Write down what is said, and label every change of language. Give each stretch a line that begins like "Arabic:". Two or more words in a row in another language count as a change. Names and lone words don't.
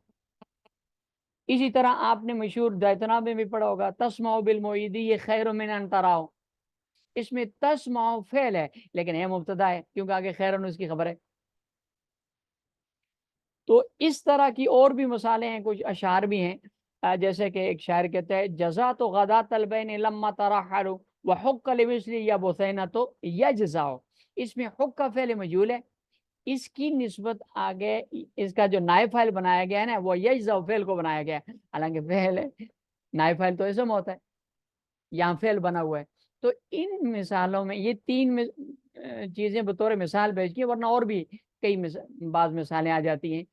Urdu: اسی طرح آپ نے مشہور دایتنا میں بھی پڑھا ہوگا
Arabic: تسمعوا بالمعیدی خیر من ان تراؤ.
Urdu: اس میں تسمع فعل ہے لیکن ہے مبتدا ہے, کیونکہ آگے خیرن اس کی خبر ہے. تو اس طرح کی اور بھی مثالیں ہیں, کچھ اشعار بھی ہیں, جیسے کہ ایک شاعر کہتا ہے
Arabic: جزات و غدات البین لما ترحلوا وحق لمثلی یا بثینۃ یجزاؤ.
Urdu: اس میں حق کا فعل مجہول ہے, اس کی نسبت آگے اس کا جو نائب فاعل بنایا گیا ہے نا وہ یجزاؤ فعل کو بنایا گیا ہے, حالانکہ فعل ہے, نائب فاعل تو اسم ہوتا ہے, یہاں فعل بنا ہوا ہے. تو ان مثالوں میں یہ 3 چیزیں بطور مثال پیش کی, ورنہ اور بھی کئی بعض مثالیں آ جاتی ہیں.